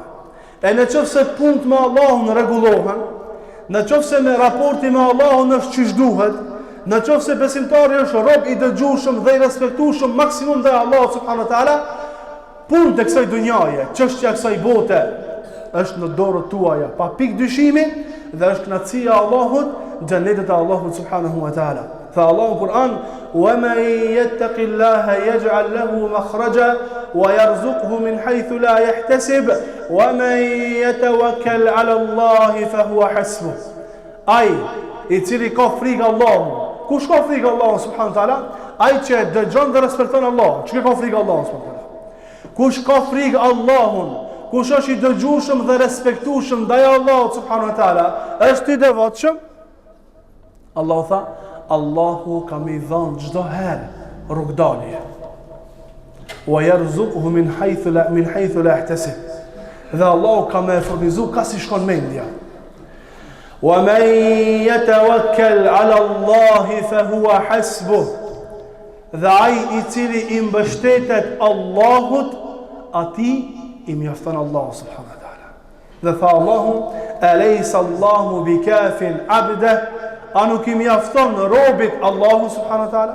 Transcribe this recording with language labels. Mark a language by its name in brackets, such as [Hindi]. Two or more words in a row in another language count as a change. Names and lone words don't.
[Albanian] E në qoftë se punët me Allahun rregullohen, në qoftë se me raporti me Allahun është çish duhet, në qoftë se besimtari është rob i dëgjueshëm dhe i respektueshëm maksimum ndaj Allahut [Arabic] سبحانه وتعالى, [Albanian] punë të kësaj dunjaje, çështja e kësaj bote është në dorët tuaja, pa pikë dyshimi, dhe është kënaqësia e Allahut, xhenetet e Allahut [Arabic] سبحانه وتعالى. [Albanian] Tha Allahu në Kur'an: [Arabic] "ومن يتق الله يجعل له مخرجا ويرزقه من حيث لا يحتسب ومن يتوكل على الله فهو حسبه." [Albanian] Ai i cili ka frikë Allahut. Kush ka frikë Allahut [Arabic] سبحانه وتعالى? [Albanian] Ai që dëgjon dhe respekton Allahun. Çka ka frikë Allahut [Arabic] سبحانه وتعالى? [Albanian] Kush ka frikë Allahun, kush është i dëgjueshëm dhe respektueshëm ndaj Allahut [Arabic] سبحانه وتعالى, [Albanian] është i devotshëm. Allahu tha: Allahu ka më dhënë çdo herë rrugdalje. [Arabic] ويرزقه من حيث لا يحتسب. [Albanian] Dhe Allahu ka më furnizuar ka si shkon mendja. [Arabic] ومن يتوكل على الله فهو حسبه. [Albanian] Dhe ai i cili i mbështetet Allahut, ati i mjafton Allahu [Arabic] سبحانه وتعالى. [Albanian] Dhe tha Allahu: [Arabic] "أليس الله بكاف عبده?" [Albanian] A nuk i mjafton robit Allahu [Arabic] سبحانه وتعالى?